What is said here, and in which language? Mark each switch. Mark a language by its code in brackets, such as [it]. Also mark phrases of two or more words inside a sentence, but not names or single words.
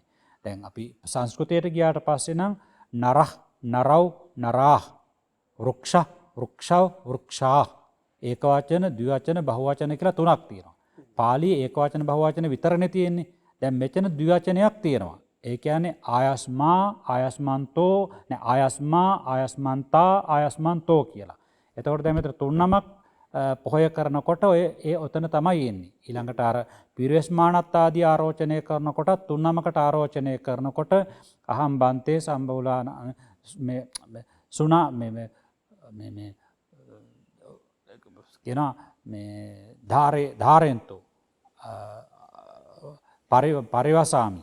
[si] දැන් අපි සංස්කෘතයට ගියාට පස්සේ නම් [sa] නරහ, නරව්, නරාහ, වෘක්ෂ, වෘක්ෂව, වෘක්ෂා [si] ඒක වචන, ද්විවචන, බහුවචන කියලා තුනක් තියෙනවා. පාලියේ ඒක වචන බහුවචන විතරනේ තියෙන්නේ. දැන් මෙතන ද්විවචනයක් තියෙනවා. ඒ කියන්නේ [pi] ආයස්මා, ආයස්මන්තෝ, ආයස්මා, ආයස්මන්තා, ආයස්මන්තෝ [si] කියලා. එතකොට දැන් මෙතන තුන්නමක් පොහොය කරනකොට ඒ ඔතන තමයි එන්නේ. ඊළඟට අර පිරිවස්මානත් ආදී ආරෝචනය කරනකොට තුන්නමකට ආරෝචනය කරනකොට [pi] අහම් බන්තේ සම්බෝලාන මේ සුනා මේ [si] කියන [pi] මේ ධාරෙන්තෝ පරිවසාමි.